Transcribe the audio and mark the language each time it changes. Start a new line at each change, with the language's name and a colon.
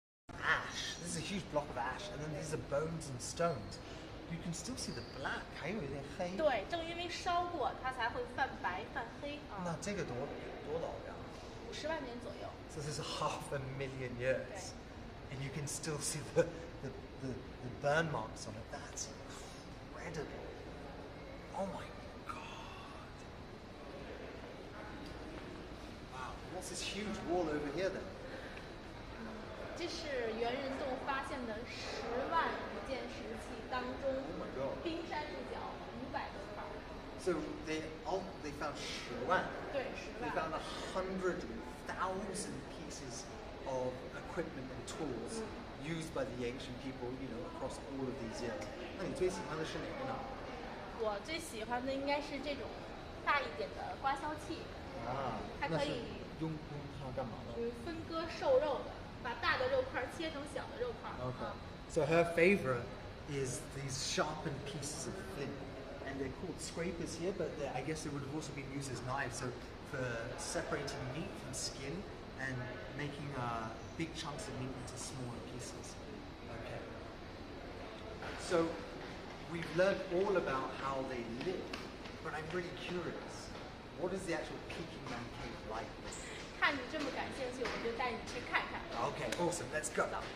English: Ash. This is a huge block of ash, and then these are bones and stones. You can still see the black.
Chinese: 还有一点黑。对，正因为烧过，它才会泛白泛黑啊。那这个多老呀？50万年左右。
English: So this is 500,000 years, and you can still see the burn marks on it. That's incredible. Oh my god. Wow. What's this huge wall over here then?
Chinese: 这是猿人洞发现的10万余件石器当中，冰山一角500多块。
English: So they found
Chinese: 10万。对，10万。
English: They found 100,000 pieces of equipment and tools used by the ancient people, across all of these years.
Chinese: 那你最喜欢的是哪个呢？我最喜欢的应该是这种大一点的刮削器。啊，它可以用它干嘛呢？分割瘦肉的。把大的肉块切成小的肉块。
English: Okay. So her favorite is these sharpened pieces of flint, and they're called scrapers here, but I guess they would have also been used as knives. So for separating meat from skin and making big chunks of meat into smaller pieces. Okay. So we've learned all about how they live, but I'm really curious. What is the actual Peking Man cave like?
Chinese: 看你这么感兴趣，我就带你去看看。
English: Okay, awesome. Let's go.